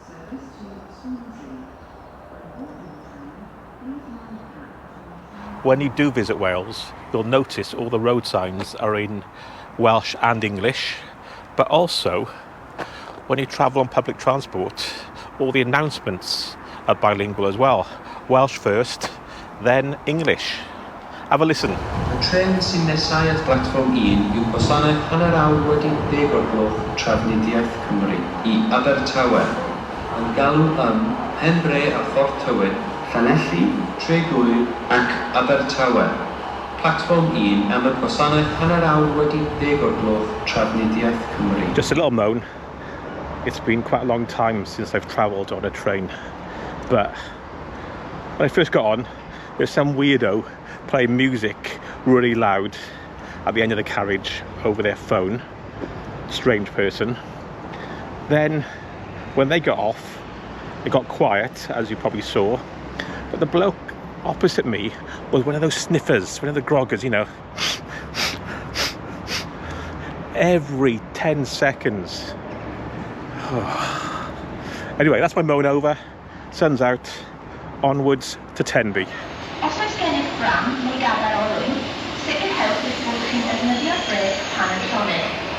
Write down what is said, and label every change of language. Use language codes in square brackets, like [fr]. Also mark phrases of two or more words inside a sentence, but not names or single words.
[en] When you do visit Wales, you'll notice all the road signs are in Welsh and English, but also when you travel on public transport, all the announcements are bilingual as well. Welsh first, then English. Have a listen. [cy] Y tren sy'n nesaf at platfform 1 yw gwasanaeth hanner awr wedi 10 o'r gloch Trafnidiaeth Cymru I Abertawe, yn galw Penbre a Ffordd Tywyn, Llanelli, Tregwyl ac Abertawe. Platfform 1 am y gwasanaeth hanner awr wedi 10 o'r gloch Trafnidiaeth Cymru. [en] Just a little moan. It's been quite a long time since I've travelled on a train, but when I first got on, there's some weirdo playing music really loud at the end of the carriage over their phone. Strange person. Then when they got off, it got quiet, as you probably saw, but the bloke opposite me was one of those sniffers, one of the groggers, you know. Every 10 seconds. Anyway, that's my moan over. Sun's out. Onwards to Tenby. [cy] Os oes gennych bram neu gadair olwyn, sicrhewch eich bod chi'n defnyddio brêc pan yn llonydd.